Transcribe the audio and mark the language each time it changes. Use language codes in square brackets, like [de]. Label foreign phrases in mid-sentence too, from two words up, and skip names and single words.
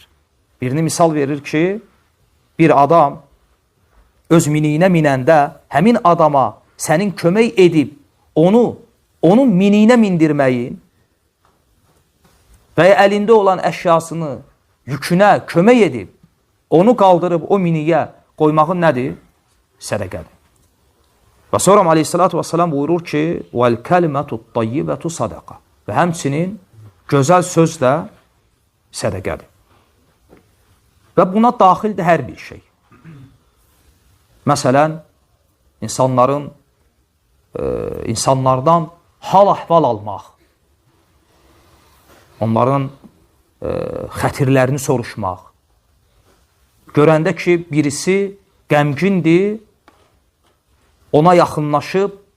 [az] Birini misal verir ki, bir adam öz miniyinə minəndə həmin adama sənin kömək edib onun miniyinə mindirməyin və ya əlində olan əşyasını, yükünə kömək edib, onu qaldırıb o miniyə qoymağın nədir? Sədəqədir. Və sonra [ar] عليه الصلاة والسلام [az] buyurur ki, [ar] وَالْكَلِمَةُ الطَّيِّبَةُ صَدَقَ. [az] Və həmçinin gözəl söz də sədəqədir. Və buna daxildir hər bir şey. Məsələn, insanlardan hal-əhval almaq, onların xətirlərini soruşmaq, görəndə ki, birisi qəmgindir, ona yaxınlaşıb